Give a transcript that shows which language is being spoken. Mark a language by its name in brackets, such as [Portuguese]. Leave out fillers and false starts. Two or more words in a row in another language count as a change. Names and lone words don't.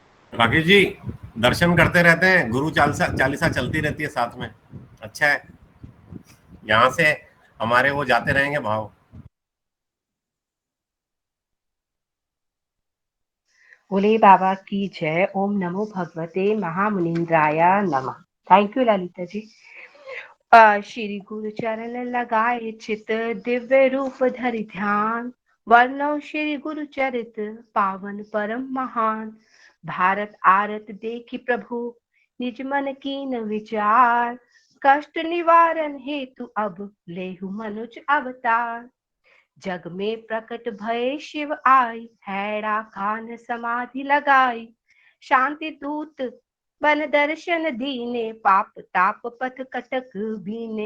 [Hindi] राकेश जी दर्शन करते रहते हैं, गुरु चालीसा चालीसा चलती रहती है साथ में, अच्छा है, यहाँ से हमारे वो जाते रहेंगे भाव। बोले बाबा की जय। [Sanskrit] ओम नमो भगवते महामुनिंद्राय नमः। [English] Thank you Lalita ji. [Hindi] श्री गुरु चरण लगाए चित, दिव्य रूप धरि ध्यान, वर्णो श्री गुरु चरित पावन परम महान। भारत आरत देखी प्रभु निज मन कीन विचार, कष्ट निवारण हेतु अब लेहु मनुज अवतार। जग में प्रकट भय शिव आई, हैड़ा कान समाधि लगाई। शांति दूत बन दर्शन दीने, पाप ताप पथ कटक बीने।